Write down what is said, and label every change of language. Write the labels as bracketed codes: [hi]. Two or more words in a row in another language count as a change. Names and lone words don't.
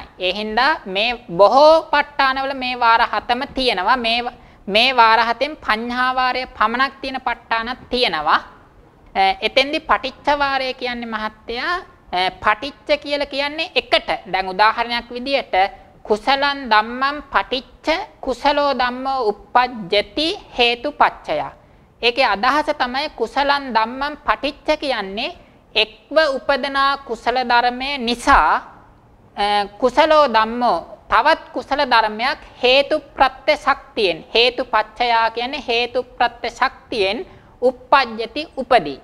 [si] ඒ හින්දා මේ බොහෝ ප ဋ ාණවල මේ වාර 7ම තියෙනවා. මේ වාර 7න් පඤ්හා වාරය පමණක් තියෙන ප ဋ ාණක් තියෙනවා. එතෙන්දී පටිච්ච වාරය කියන්නේ මහත්තයා පටිච්ච කියලා කියන්නේ එකට. දැන් උදාහරණයක් විදියට [pi] කුසලං ධම්මං පටිච්ච කුසලෝ ධම්මෝ uppajjati හේතුපච්චය. [si] ඒකේ අදහස තමයි [pi] කුසලං ධම්මං පටිච්ච [si] කියන්නේ එක්ව උපදනා කුසල ධර්මයේ නිසා [pi] කුසලෝ ධම්මෝ [si] තවත් කුසල ධර්මයක් හේතු ප්‍රත්‍ය ශක්තියෙන් හේතුපච්චය කියන්නේ හේතු ප්‍රත්‍ය ශක්තියෙන් uppajjati උපදී.